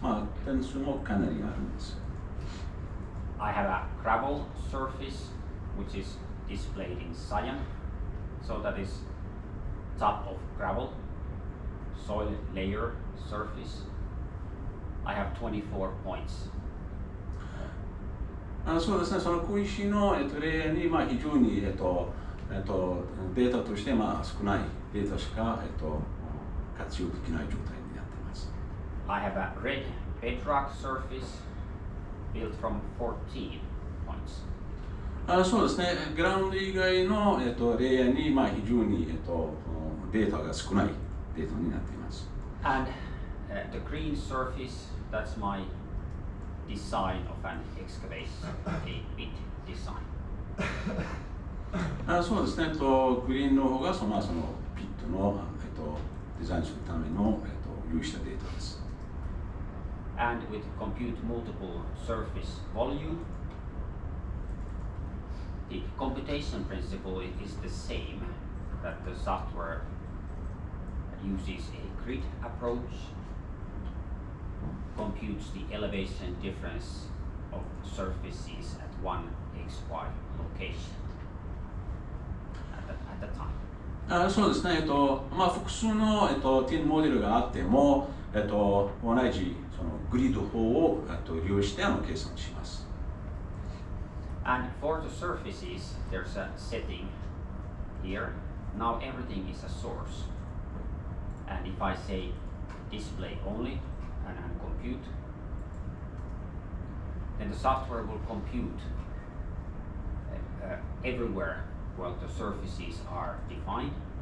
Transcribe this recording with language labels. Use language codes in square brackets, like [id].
[ja] まあ、点数もかなりあるんです。 [en] I have a gravel surface which is displayed in cyan, so that is top of gravel, soil layer surface. I have 24 points. [ja] そうですね、その小石の、レイヤーに、まあ、非常に、データとして、まあ、少ないデータしか、活用できない状態になっています。 [en] I have a red bedrock surface built from 14 points. [ja] そうですね、グラウンド以外の、レイヤーに、まあ、非常に、データが少ないデータになっています。 [en] And the green surface, that's my design of an excavation, a pit design. [ja] そうですね、グリーンの方がそのピットの、デザインするための、有したデータです。 [en] And with compute multiple surface volume, the computation principle is the same, that the software uses a grid approach, computes the elevation difference of surfaces at one xy location at the time. [ja] そうですね、複数の、TIN モデルがあっても、同じそのグリッド法を利用して計算します。 [en] And for the surfaces, there's a setting here. Now everything is a source. And if I say display only and compute, then the software will compute everywhere where the surfaces are defined.